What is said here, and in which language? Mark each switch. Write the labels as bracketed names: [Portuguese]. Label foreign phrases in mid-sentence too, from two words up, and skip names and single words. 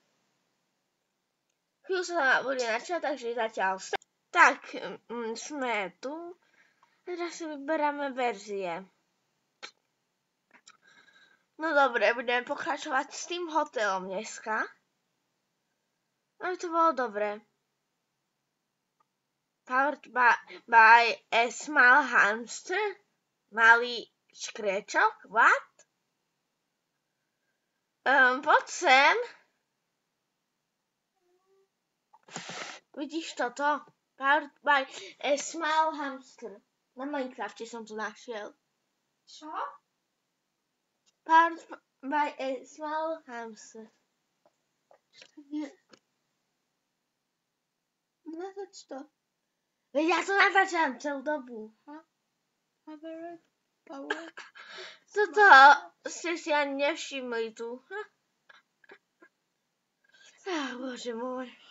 [Slovak] Chvíľu sa bude načať, takže zatiaľ tak, sme tu. Teraz si vyberáme verzie. No dobre, budeme pokračovať s tým hotelom dneska. Ale to bolo dobre. [English] Powered by a small hamster. [Slovak] Malý škriečok. What? Poď sem. Vidíš toto? [English] Powered by a small hamster. [Slovak] Na Minecrafte som to našiel. Čo? [English] Powered by a small hamster. [Slovak] Natoč to. Veď ja to natáčam celú dobu. Power. Toto ste si ani nevšimli tu. Bože môj.